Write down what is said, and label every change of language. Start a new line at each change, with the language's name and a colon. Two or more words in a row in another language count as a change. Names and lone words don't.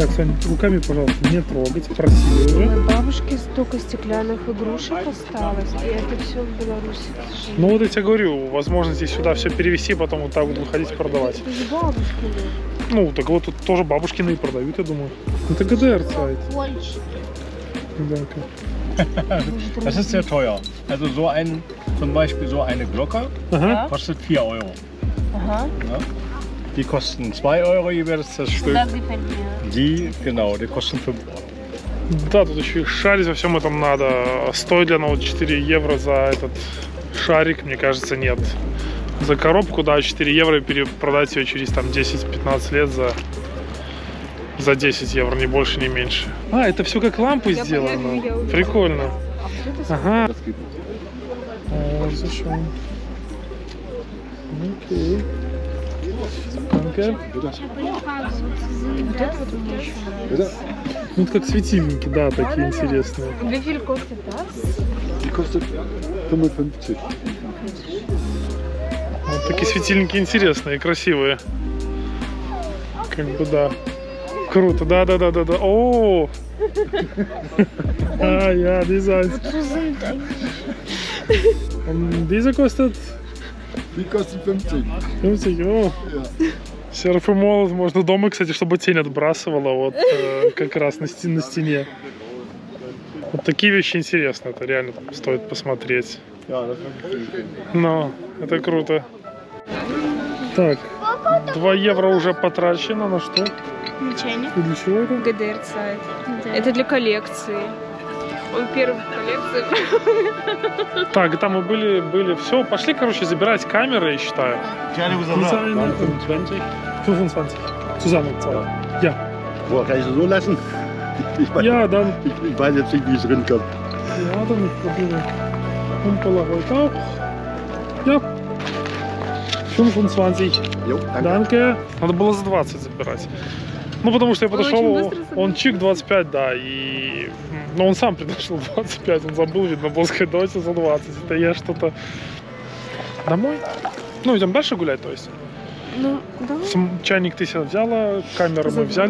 Russian: Так, Соня, руками, пожалуйста, не трогать, просили У уже. моей бабушки столько стеклянных игрушек осталось, и это все в Беларуси. к сожалению. Ну вот я тебе говорю, возможности сюда все перевезти, потом вот так вот выходить продавать. Это же бабушкины. Ну, так вот тут тоже бабушкины и продают, я думаю. Это ГДР сайт. Больше.
German: Das ist sehr teuer. Also so ein, zum Beispiel so eine Glocke
Russian: Ага.
German: kostet 4 Euro.
Russian: Ага.
German: Ja? Die kosten 2 Euro jeweils das Stück.
Russian: Да,
German: gefällt mir. Die, genau, die kosten 5 Euro.
Russian: Да, тут еще и шарить во всем этом надо. Стоит ли оно вот 4 евро за этот шарик? Мне кажется, нет. За коробку, да, 4 евро, и перепродать ее через там 10-15 лет за 10 евро, ни больше, ни меньше. А, это все как лампы Я сделано. понятно, я увидела. Прикольно. А вот это Ага. О, зачем? Окей.
German: Danke.
Russian: вот это вот мне еще нравится. Ну, это как светильники, да, такие интересные.
German: Wie viel kostet das? Die kostet 55.
Russian: Вот такие светильники интересные, красивые. Как бы, да. Круто, да. О!
German: Ah ja, dieser ist. Dieser kostet Die kostet 50. 50.
Russian: О. Серф и молот можно дома, кстати, чтобы тень отбрасывала вот как раз на стене. Вот такие вещи интересны, это реально стоит посмотреть.
German: Ja, das ist wirklich
Russian: Но это круто. Так, 2 евро уже потрачено на что? Ничего. И для чего это? ГДР сайт. Это для коллекции. Он первый в коллекции. Так, там мы были. Все, пошли, короче, забирать камеры, я считаю.
German: Design 25. Zusammenzahlen. Ja. Boah, kann ich das so lassen? Ja, dann. Ich weiß jetzt nicht, wie es drin kommt. Ja, dann probieren. Und Polaroid auch. Ja. 25. Jo, danke. Данке.
Russian: Надо было за 20 забирать. Ну, потому что я Он очень подошел, быстро забил. он чик 25, да, и... Ну, он сам предложил 25, он забыл, видно, было сказать, давайте за 20. Это я что-то... Домой? Ну, идем дальше гулять, то есть? Ну, да. Чайник ты себе взяла, камеру мы взяли.